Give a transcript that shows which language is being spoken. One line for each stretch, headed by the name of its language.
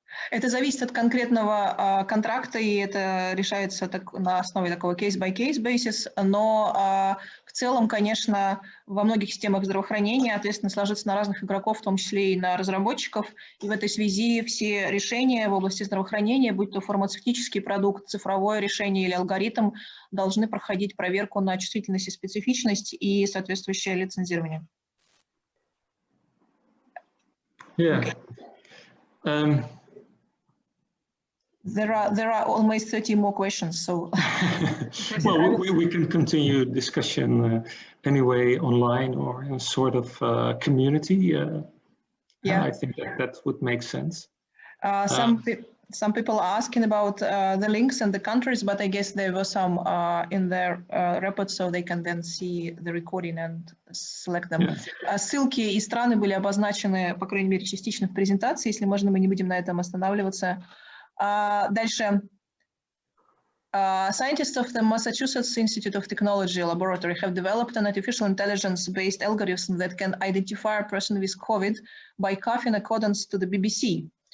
Russian: Это зависит от конкретного контракта, и это решается на основе такого
English: case-by-case basis,
Russian: но в целом, конечно, во многих системах здравоохранения ответственность ложится на разных игроков, в том числе и на разработчиков, и в этой связи все решения в области здравоохранения, будь то фармацевтический продукт, цифровое решение или алгоритм, должны проходить проверку на чувствительность и специфичность и соответствующее лицензирование.
English: Yeah. There are almost 30 more questions, so... Well, we can continue discussion anyway online or in a sort of community. Yeah. I think that would make sense. Some people are asking about the links and the countries, but I guess there were some in their report, so they can then see the recording and select them. Yeah.
Russian: Ссылки и страны были обозначены, по крайней мере, частично в презентации. Если можно, мы не будем на этом останавливаться. Дальше.
English: Scientists of the Massachusetts Institute of Technology laboratory have developed an artificial intelligence-based algorithm that can identify a person with COVID by cough in accordance to the BBC.